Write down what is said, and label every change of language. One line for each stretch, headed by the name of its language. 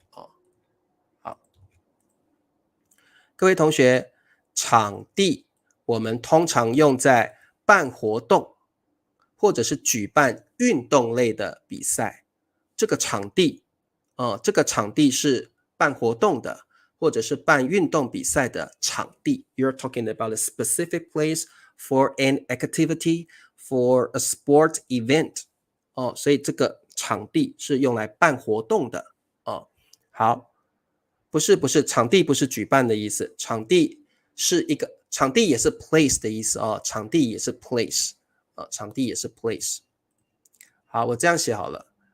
Chinese: 好，各位同学，场地我们通常用在办活动，或者是举办运动类的比赛。这个场地，这个场地是办活动的，或者是办运动比赛的场地。
English: You're talking about a specific place for an activity, for a sport event.
Chinese: 所以这个场地是用来办活动的。好，不是，场地不是举办的意思，场地是一个，场地也是 place 的意思。场地也是 place，场地也是 place。好，我这样写好了。